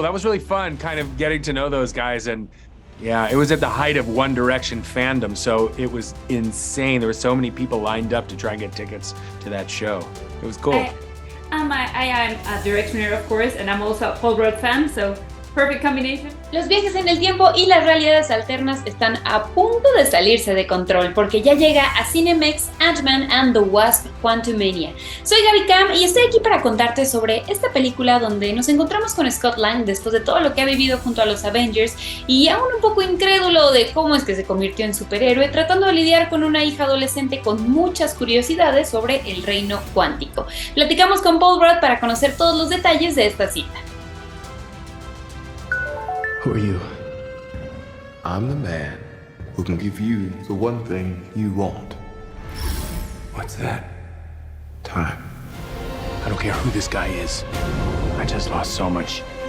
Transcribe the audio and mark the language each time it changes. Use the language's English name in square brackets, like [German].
[English] That was really fun, kind of getting to know those guys. And yeah, it was at the height of One Direction fandom. So it was insane. There were so many people lined up to try and get tickets to that show. It was cool. I, I am a Directioner, of course, and I'm also a Paul Rudd fan, so perfect combination. [Spanish] Los viajes en el tiempo y las realidades alternas están a punto de salirse de control porque ya llega a Cinemex Ant-Man and the Wasp Quantumania. Soy Gaby Cam y estoy aquí para contarte sobre esta película donde nos encontramos con Scott Lang después de todo lo que ha vivido junto a los Avengers y aún un poco incrédulo de cómo es que se convirtió en superhéroe, tratando de lidiar con una hija adolescente con muchas curiosidades sobre el Reino Quántico. Platicamos con Paul Rudd para conocer todos los detalles de esta cita. [English] Who are you? I'm the man who can give you the one thing you want. What's that? Time. I don't care who this guy is. I just lost so much.